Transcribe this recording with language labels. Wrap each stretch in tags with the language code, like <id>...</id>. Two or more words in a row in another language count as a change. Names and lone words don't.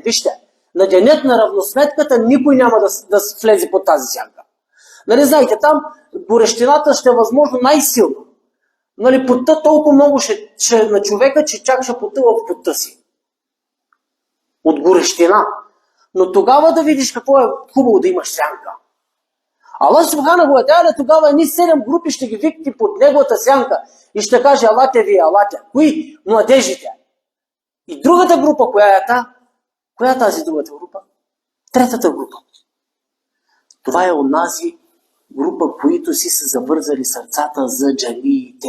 <bg>Вижте, на денят на равносметката никой няма да влезе под тази сянка. Знаете, там горещината ще е възможно най-силно. Потта толкова много ще на човека, че чак ще потъва в потта си. От горещина. Но тогава да видиш какво е хубаво да имаш сянка.</bg> <ar>الله سبحانه وتعالى</ar> <bg>тогава едни 7 групи ще ги викне под неговата сянка и ще каже: алате вие, алате. Кои? Младежите. И другата група, коя е та? Коя е тази другата група? Третата група. Това е онази група, които си са завързали сърцата за джамиите.</bg>